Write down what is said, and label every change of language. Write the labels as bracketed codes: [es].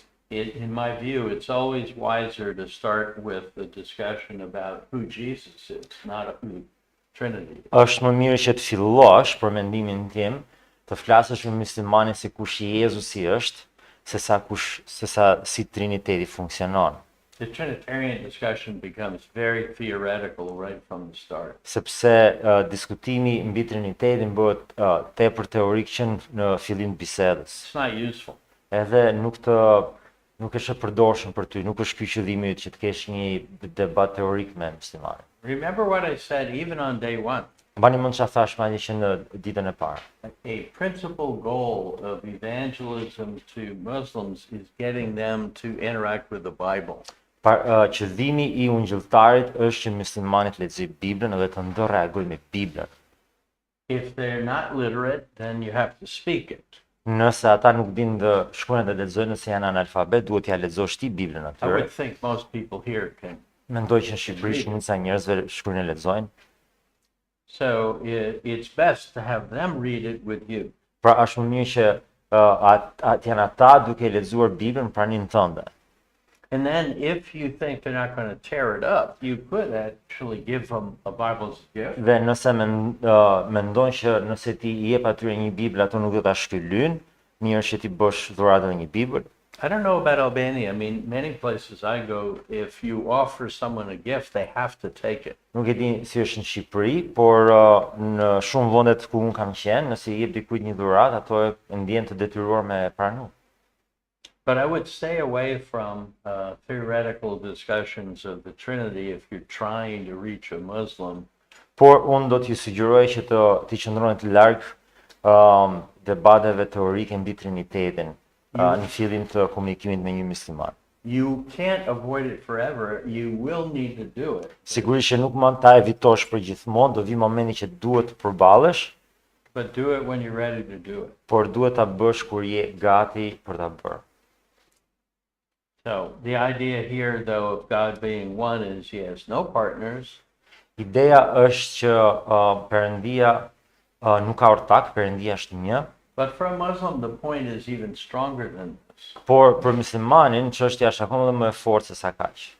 [en] In my view, it's always wiser to start with the discussion about who Jesus is, not who Trinity is. [sq] është më mirë që të fillosh për mendimin tim, të flasësh me muslimanin se kush Jezusi është, sesa si Triniteti funksionon. [en] The Trinitarian discussion becomes very theoretical right from the start. [sq] Sepse diskutimi mbi Trinitetin bëhet tepër teorik që në fillim të bisedës. [en] It's not useful. [sq] Edhe nuk është e përdorshëm për ty, nuk është ky qëllimi yt që të kesh një debat teorik me muslimanin. [en] Remember what I said even on day one. [sq] Mbani mend çfarë thash madje që në ditën e parë. [en] A principal goal of evangelism to Muslims is getting them to interact with the Bible. [sq] Qëllimi i ungjilltarit është që muslimanit lexojë Biblën dhe të ndërreagojnë me Biblën. [en] If they're not literate, then you have to speak it. [sq] Nëse ata nuk dinë të shkruajnë dhe lexojnë, nëse janë analfabet, duhet t'ia lexosh ti Biblën [en] I [sq] atyre. [en] would think most people here can. [sq] Mendoj që në Shqipëri shumica e njerëzve shkruajnë e lexojnë. [en] So it's best to have them read it with you. [sq] Pra është më mirë që janë ata duke lexuar Biblën pranin tënde. [en] And then if you think they're not going to tear it up, you could actually give them a Bible's gift. [sq] Dhe nëse mendojnë që nëse ti i jep atyre një Bibël, ato nuk do ta shkëlyn, mirë që ti bësh dhuratë me një Bibël. [en] I don't know about Albania. I mean, many places I go, if you offer someone a gift, they have to take it. [sq] Nuk e di si është në Shqipëri, por në shumë vendet ku un kam qenë, nëse i jep dikujt një dhuratë, ato e ndjen të detyruar me pranu. [en] But I would stay away from theoretical discussions of the Trinity if you're trying to reach a Muslim. [sq] Por unë do t'ju sugjeroj që të qëndroni të larg debateve teorike mbi Trinitetin në fillim të komunikimit me një musliman. [en] You can't avoid it forever. You will need to do it. [sq] Sigurisht që nuk mund ta evitosh përgjithmonë, do vi momenti që duhet të përballesh, [en] But do it when you're ready to do it. [sq] por duhet ta bësh kur je gati për ta bërë. [en] So the idea here, though, of God being one is he has no partners. [sq] Ideja është që Perëndia nuk ka ortak, Perëndia është një, [en] But for a Muslim, the point is even stronger than this. [sq] por për muslimanin çështja është akoma më e fortë se sa kaq.